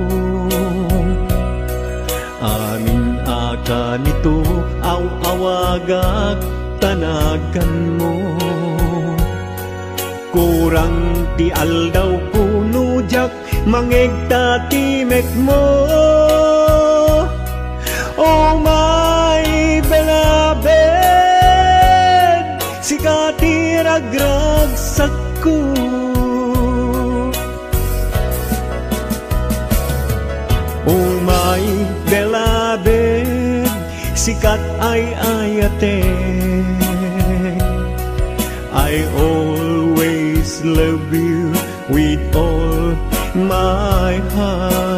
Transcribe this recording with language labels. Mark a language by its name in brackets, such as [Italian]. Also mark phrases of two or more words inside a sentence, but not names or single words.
[Iloko] Amin aka nito, awagak tanagan mo. Kurang ti aldaw kuno jak, mangegta timek mo. [English] Oh my beloved, [Iloko] sikati ragragsak ko. [English] Oh my beloved, [Iloko] sikat ay ayate. [English] I always love you with all my heart.